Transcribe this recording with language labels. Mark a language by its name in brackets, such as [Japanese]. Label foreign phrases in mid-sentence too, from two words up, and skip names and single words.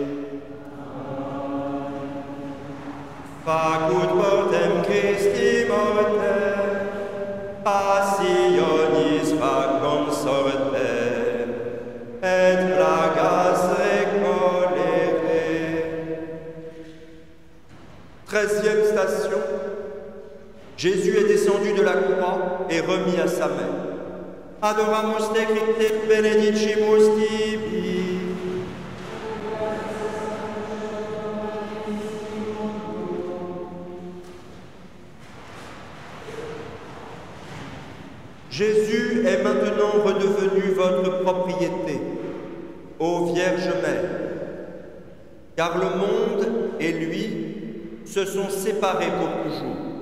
[Latin] facut portem Christi morte, passionis facum sortem, et plagas recolere. [French] 13e Jésus est descendu de la croix et remis à sa mère. [Latin] Adoramus te Christe benedicimus tibi. [French] Jésus est maintenant redevenu votre propriété, ô Vierge Mère, car le monde et lui se sont séparés pour toujours.